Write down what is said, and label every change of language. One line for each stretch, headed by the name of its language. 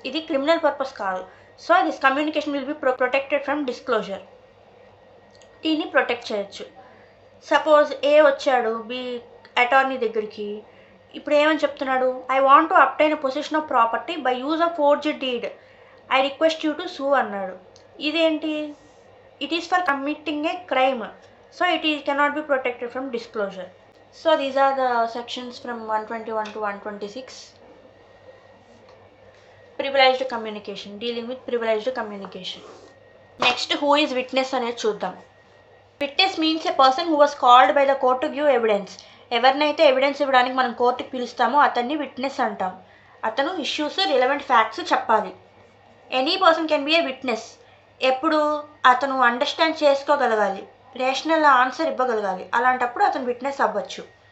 Telugu: ఇది criminal purpose కాదు.
English: So this communication will be protected from disclosure.
Telugu: దీన్ని protect చేయొచ్చు. సపోజ్ ఏ వచ్చాడు బి అటార్నీ దగ్గరికి, ఇప్పుడు ఏమని చెప్తున్నాడు,
English: I want to obtain a possession of property by use of forged deed, I request you to sue
Telugu: అన్నాడు. ఇదేంటి,
English: it is for committing a crime, so cannot be protected from disclosure. So these are the sections from 121 to 126. Privileged communication, dealing with privileged communication. Next, who is witness అనేది చూద్దాం. Witness means a person who was called by the court to give evidence.
Telugu: ఎవరినైతే evidence ఇవ్వడానికి మనం కోర్టుకి పిలుస్తామో అతన్ని witness అంటాం. అతను issues relevant facts చెప్పాలి.
English: Any person can be a witness.
Telugu: ఎప్పుడు అతను అండర్స్టాండ్ చేసుకోగలగాలి, రేషనల్ ఆన్సర్ ఇవ్వగలగాలి, అలాంటప్పుడు అతను విట్నెస్ అవ్వచ్చు.